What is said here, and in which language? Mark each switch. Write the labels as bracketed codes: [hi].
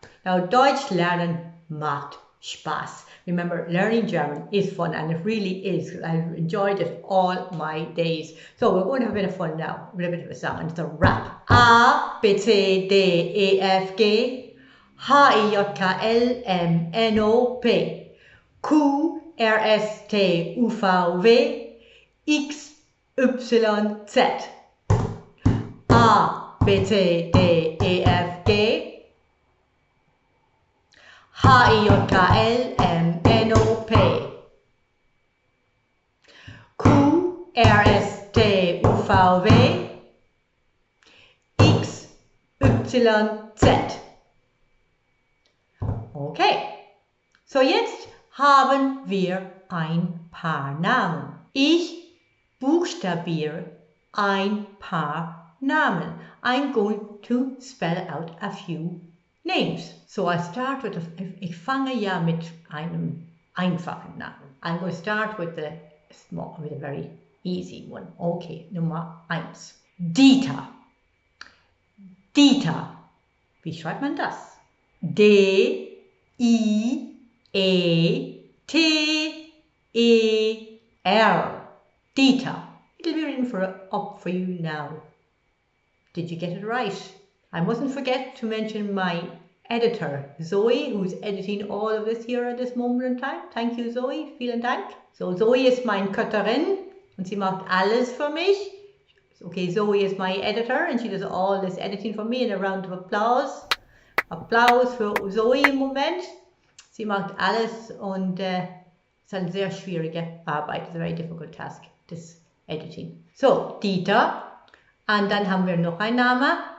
[de] Now, Deutsch lernen macht Spaß. [en] Remember, learning German is fun, and it really is. I've enjoyed it all my days. So we're going to have a bit of fun now with a bit of a song, and it's a rap. [de] A, B, C, D, E, F, G, H, I, J, K, L, M, N, O, P, Q, R, S, T, U, V, W, X, Y, Z. A, B, C, D, E, F, G, H, I, J, K, L, M, N, O, P, Q, R, S, T, U, V, W, X, Y, Z. Okay, so jetzt haben wir ein paar Namen. Ich buchstabiere ein paar Namen. [en] I'm going to spell out a few names. So I start with, [de] ich fange ja mit einem einfachen Namen. [en] I'm going to start with a very easy one. [de] Okay, Nummer 1. Dieter. Dieter. Wie schreibt man das? D, I, E, T, E, R. Dieter. [en] It'll be written up for you now. Did you get it right? I mustn't forget to mention my editor, Zoe, who's editing all of this here at this moment in time. Thank you, Zoe. [de] Vielen Dank. So Zoe ist meine Cutterin und sie macht alles für mich. [en] Okay, Zoe is my editor and she does all this editing for me. And a round of applause. [de] Applaus für Zoe im Moment. Sie macht alles und es ist eine sehr schwierige Arbeit. [en] It's a very difficult task, this editing. So, Dieter. [de] Und dann haben wir noch einen Namen.